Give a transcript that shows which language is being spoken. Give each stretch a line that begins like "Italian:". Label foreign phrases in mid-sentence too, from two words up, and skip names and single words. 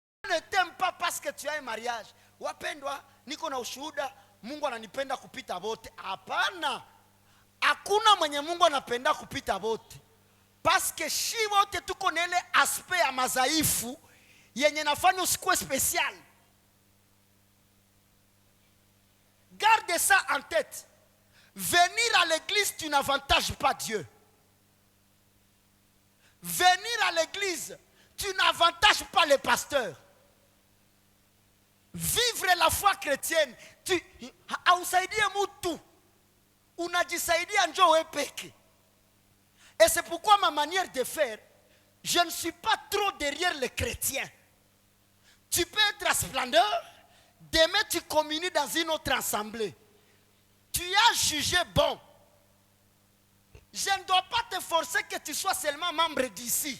French: ne t'aime pas parce que tu as un mariage.
Swahili: Wapendwa, niko na ushuhuda, Mungu ananipenda kupita bote. Hapana. Hakuna mwenye Mungu anapenda kupita bote.
French: Parce que
Swahili: shi wote tuko na ile aspect ya mazaifu yenye nafanya usikuwe spécial.
French: Garde ça en tête. Venir à l'église, tu n'avantages pas Dieu. Venir à l'église, tu n'avantages pas les pasteurs. Vivre la foi chrétienne, tu
Swahili: hausaidie mtu. Unajisaidia njo wewe peke.
French: Et c'est pourquoi ma manière de faire, je ne suis pas trop derrière les chrétiens. Tu peux être à Splendeur, demain tu communies dans une autre assemblée. Tu as jugé bon. Je ne dois pas te forcer que tu sois seulement membre d'ici.